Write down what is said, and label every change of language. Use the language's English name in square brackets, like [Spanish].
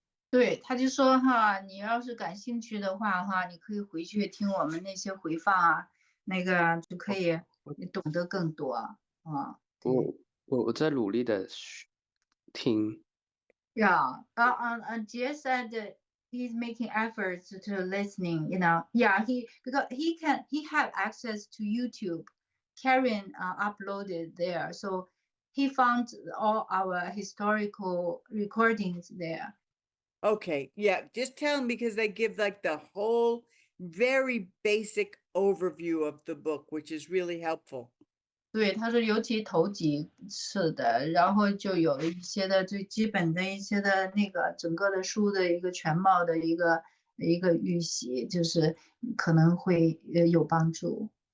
[Chinese] 对，他就说哈，你要是感兴趣的话哈，你可以回去听我们那些回放啊，那个就可以你懂得更多啊。我在努力的听。 [English] Yeah, Jay said that he's making efforts to listening. Yeah, because he have access to YouTube. Karen uploaded there, so he found all our historical recordings there. Okay, yeah, just tell them because they give like the whole very basic overview of the book, which is really helpful. [Chinese] 对，他说尤其头几次的，然后就有一些的最基本的一些的那个整个的书的一个全貌的一个预习，就是可能会有帮助。